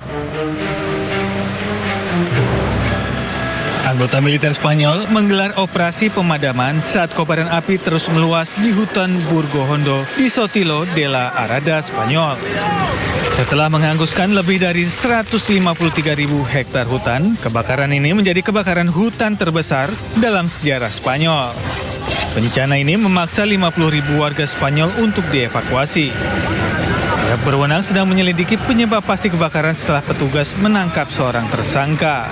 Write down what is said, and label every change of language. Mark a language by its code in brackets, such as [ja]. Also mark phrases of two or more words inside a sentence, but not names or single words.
[id] Anggota militer Spanyol menggelar operasi pemadaman saat kobaran api terus meluas di hutan Burgo Hondo di Sotelo de la Arada, Spanyol. Setelah menghanguskan lebih dari 153.000 hektar hutan, kebakaran ini menjadi kebakaran hutan terbesar dalam sejarah Spanyol. Bencana ini memaksa 50.000 warga Spanyol untuk dievakuasi. Pihak berwenang sedang menyelidiki penyebab pasti kebakaran setelah petugas menangkap seorang tersangka.